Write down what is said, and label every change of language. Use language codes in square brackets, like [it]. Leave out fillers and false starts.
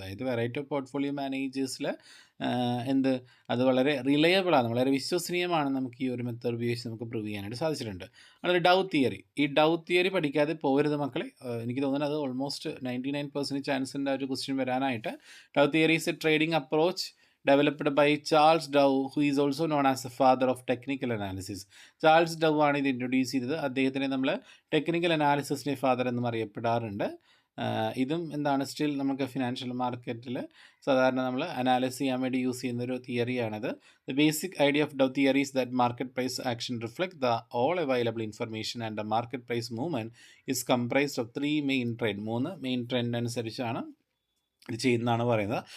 [ml] അതായത് variety of portfolio മാനേജേഴ്സിൽ അത് വളരെ റിലയബിളാണ്, വളരെ വിശ്വസനീയമാണ്. നമുക്ക് ഈ ഒരു മെത്തേഡ് ഉപയോഗിച്ച് നമുക്ക് പ്രൂവ് ചെയ്യാനായിട്ട് സാധിച്ചിട്ടുണ്ട്. അതൊരു ഡൗ തിയറി. ഈ ഡൗ തിയറി പഠിക്കാതെ പോകരുത് മക്കളെ. എനിക്ക് തോന്നുന്നത് അത് ഓൾമോസ്റ്റ് 99% ചാൻസ് ഉണ്ട് ഒരു ക്വസ്റ്റ്യൻ വരാനായിട്ട്. [en] Dow theory is a trading approach developed by Charles Dow, who is also known as the father of technical analysis. [ml] Charles ഡൗ ആണ് ഇത് ഇൻട്രൊഡ്യൂസ് ചെയ്തത്. അദ്ദേഹത്തിനെ നമ്മൾ ടെക്നിക്കൽ അനാലിസിസിൻ്റെ ഫാദർ എന്നും അറിയപ്പെടാറുണ്ട്. ഇതും എന്താണ് സ്റ്റിൽ നമുക്ക് ഫിനാൻഷ്യൽ മാർക്കറ്റിൽ സാധാരണ നമ്മൾ അനാലിസ് ചെയ്യാൻ വേണ്ടി യൂസ് ചെയ്യുന്നൊരു തിയറിയാണിത്. [en] the basic idea of Dow theory is that market price action reflect the all available information and the market price movement is comprised of [ml] 3 main trend. 3 main trend അനുസരിച്ചാണ് ഇത് ചെയ്യുന്നതാണ് പറയുന്നത്.